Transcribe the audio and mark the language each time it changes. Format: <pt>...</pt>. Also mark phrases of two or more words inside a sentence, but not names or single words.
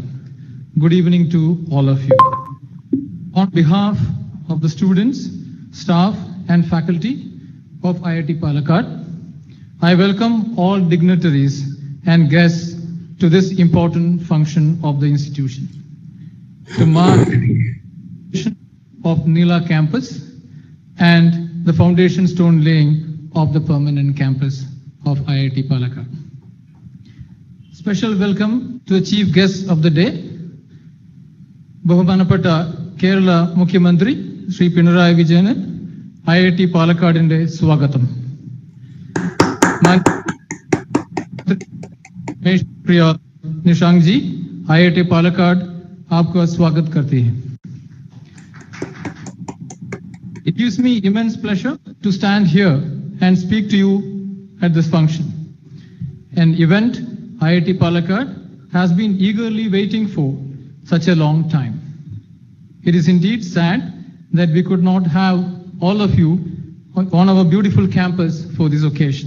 <en>Good evening to all of you. On behalf of the students, staff and faculty of IIT Palakkad, I welcome all dignitaries and guests to this important function of the institution to mark the of Nila campus and the foundation stone laying of the permanent campus of IIT Palakkad. Special welcome to the chief guest of the day,</en> <ml>ബഹുമാനപ്പെട്ട കേരള മുഖ്യമന്ത്രി ശ്രീ പിണറായി വിജയൻ, IIT പാലക്കാടിന്റെ സ്വാഗതം.</ml> <hi>प्रिय निशांक जी, IIT पालक्काड आपका स्वागत करती है.</hi> <en>It gives me immense pleasure to stand here and speak to you at this function, an event IIT Palakkad has been eagerly waiting for such a long time. It is indeed sad that we could not have all of you on our beautiful campus for this occasion.</en>